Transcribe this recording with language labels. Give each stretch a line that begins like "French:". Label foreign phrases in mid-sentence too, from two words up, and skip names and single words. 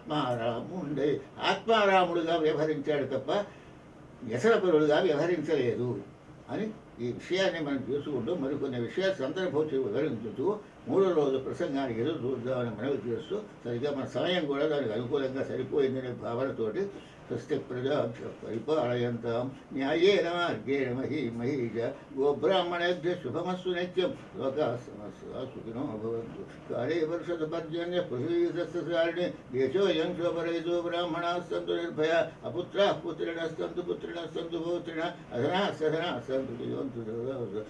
Telugu: ఆత్మారాముడుగా వ్యవహరించాడు తప్ప వ్యసనపరుడుగా వ్యవహరించలేదు అని ఈ విషయాన్ని మనం చూసుకుంటూ మరికొన్ని విషయాలు సందర్భోచి వివరించుతూ 3వ రోజు ప్రసంగానికి ఎదురు చూద్దామని మనవి చేస్తూ సరిగ్గా మన సమయం కూడా దానికి అనుకూలంగా సరిపోయిందనే భావనతోటి
Sanskrit: స్వస్తి ప్రజాభ్య పరిపాలయంతాం న్యాయేన మార్గేణ మహీజ గోబ్రాహ్మణేభ్య శుభమస్సు నిత్యం లోకా సమస్త సుఖినో భవంతు. కాళే వర్షతు పర్జన్య పృథివీసస్యసారిణి దేశోయం శోభరహితో బ్రాహ్మణాः సంతు నిర్భయా అపుత్రాः పుత్రిణः సంతు పుత్రిణः సంతు పౌత్రిణः అధనాः సధనాः సంతు జీవంతు.